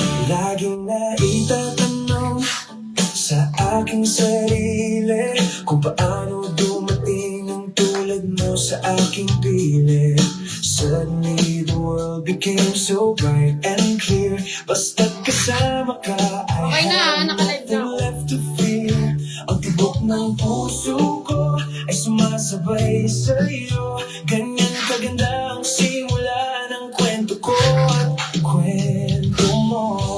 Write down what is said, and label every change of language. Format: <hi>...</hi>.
<tl>Laging naitatanong sa aking sarili kung paano dumating ang tulad mo sa aking piling.</tl> <en>Suddenly the world became so bright and clear.</en> <tl>Basta't kasama ka,</tl> <en>I have nothing left to fear.</en> <tl>Ang tibok ng puso ko ay sumasabay sa'yo. Ganyan kaganda ang simula ng kwento ko at kwento mo.</tl>